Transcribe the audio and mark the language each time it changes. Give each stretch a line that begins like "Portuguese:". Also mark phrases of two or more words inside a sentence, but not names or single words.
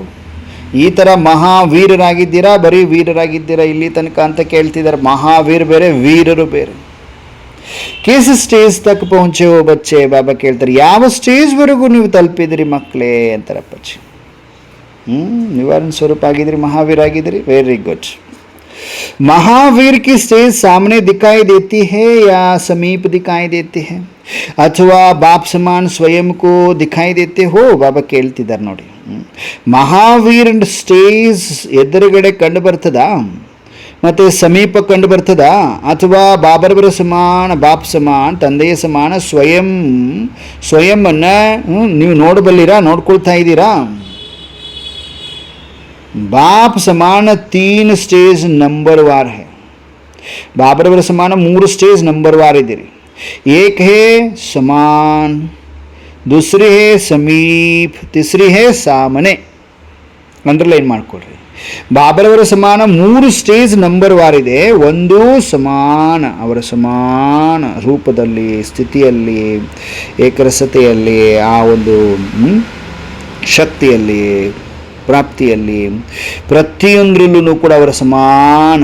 Kannada: ಈ ಥರ ಮಹಾವೀರರಾಗಿದ್ದೀರಾ, ಬರೀ ವೀರರಾಗಿದ್ದೀರಾ ಇಲ್ಲಿ ತನಕ ಅಂತ ಕೇಳ್ತಿದ್ದಾರೆ. ಮಹಾವೀರ್ ಬೇರೆ, ವೀರರು ಬೇರೆ.
Hindi: किस स्टेज तक पहुँचे हो बच्चे,
Kannada: ಬಾಬಾ ಕೇಳ್ತಾರೆ, ಯಾವ ಸ್ಟೇಜ್ವರೆಗೂ ನೀವು ತಲುಪಿದಿರಿ ಮಕ್ಕಳೇ ಅಂತಾರಪ್ಪಚ್ಚಿ. ನಿವಾರಣ ಸ್ವರೂಪ ಆಗಿದ್ರಿ, ಮಹಾವೀರ ಆಗಿದ್ರಿ,
English: very good.
Hindi: महावीर की स्टेज सामने दिखाई देती है या समीप दिखाई देती है, अथवा बाप समान स्वयं को दिखाई देते हो?
Kannada: ಬಾಬಾ ಕೇಳ್ತಿದ್ದಾರೆ ನೋಡಿ. ಮಹಾವೀರ ಸ್ಟೇಜ್ ಎದುರುಗಡೆ ಕಂಡು ಬರ್ತದ, ಮತ್ತು ಸಮೀಪ ಕಂಡು ಬರ್ತದ, ಅಥವಾ ಬಾಬರವರ ಸಮಾನ, ಬಾಪ್ ಸಮಾನ, ತಂದೆಯ ಸಮಾನ ಸ್ವಯಂವನ್ನು ನೀವು ನೋಡಬಲ್ಲಿರಾ, ನೋಡ್ಕೊಳ್ತಾ ಇದ್ದೀರಾ?
Hindi: बाप समान 3 स्टेज नंबरवार है. बाबरवर समान 3 स्टेज नंबरवार इधर. एक है समान, दूसरी है समीप, तीसरी है सामने.
Kannada: अंडरलाइन ಮಾಡ್ಕೊಳ್ಳಿ. ಬಾಬರವರ ಸಮಾನ 3 ಸ್ಟೇಜ್ ನಂಬರ್ ವಾರಿದೆ. ಒಂದು ಸಮಾನ, ಅವರ ಸಮಾನ ರೂಪದಲ್ಲಿ, ಸ್ಥಿತಿಯಲ್ಲಿ, ಏಕರಸತೆಯಲ್ಲಿ, ಆ ಒಂದು ಶಕ್ತಿಯಲ್ಲಿ, ಪ್ರಾಪ್ತಿಯಲ್ಲಿ, ಪ್ರತಿಯೊಂದರಲ್ಲೂ ಕೂಡ ಅವರ ಸಮಾನ.